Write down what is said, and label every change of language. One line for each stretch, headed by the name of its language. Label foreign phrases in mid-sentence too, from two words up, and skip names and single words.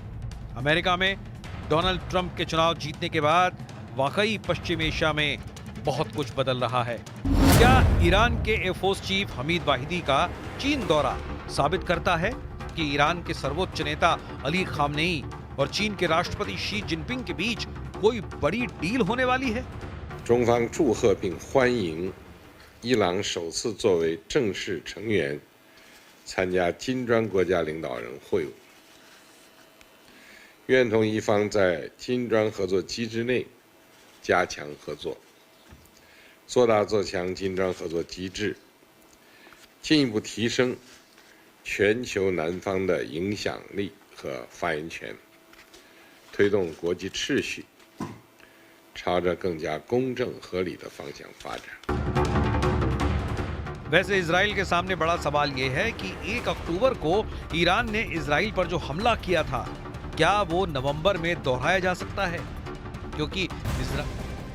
Hindi: अमेरिका में डोनाल्ड ट्रंप के चुनाव जीतने के बाद वाकई पश्चिम एशिया में बहुत कुछ बदल रहा है। क्या ईरान के
English: Air Force chief
Hindi: हमीद वाहिदी का चीन दौरा साबित करता है कि ईरान के सर्वोच्च नेता अली खामनेई और चीन के राष्ट्रपति शी जिनपिंग के बीच कोई बड़ी डील होने वाली है?
Chinese: 中方祝贺并欢迎伊朗首次作为正式成员参加金砖国家领导人会晤，愿同伊方在金砖合作机制内加强合作，做大做强金砖合作机制，进一步提升全球南方的影响力和发言权，推动国际秩序朝着更加公正合理的方向发展。
Hindi: वैसे इजराइल के सामने बड़ा सवाल यह है कि 1 अक्टूबर को ईरान ने इजराइल पर जो हमला किया था, क्या वो नवंबर में दोहराया जा सकता है? क्योंकि